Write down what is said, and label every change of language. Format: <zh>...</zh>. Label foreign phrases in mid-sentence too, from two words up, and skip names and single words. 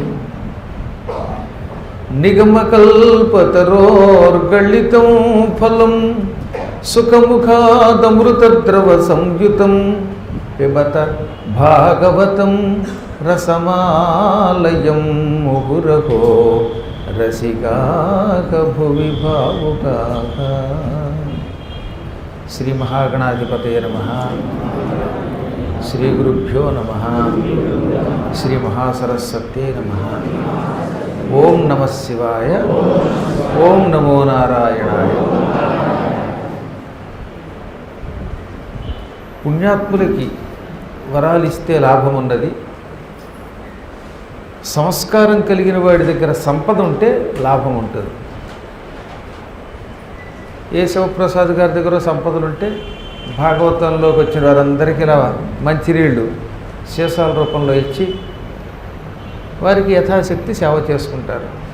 <sa>निगमकल्पतरोर्गलितं फलं सुखमुखादमृतद्रवसंयुतं पिबत भागवतं रसमालयं मुहुरहो रसिकाः भुवि भावुकाः। श्री महागणाधिपतये नमः। श्री गुरुभ्यो नमः। श्री महासरस्वत्यै नमः। ओम नमः शिवाय। ओम नमो नारायणाय।</sa> <te>పుణ్యాత్ములకి వరాలిస్తే లాభం ఉన్నది. సంస్కారం కలిగిన వాడి దగ్గర సంపద ఉంటే లాభం ఉంటుంది. ఏ శివప్రసాద్ గారి దగ్గర సంపదలు ఉంటే భాగవతంలోకి వచ్చిన వారందరికీ ఇలా మంచినీళ్ళు సీసాల రూపంలో ఇచ్చి వారికి యథాశక్తి సేవ చేసుకుంటారు.</te>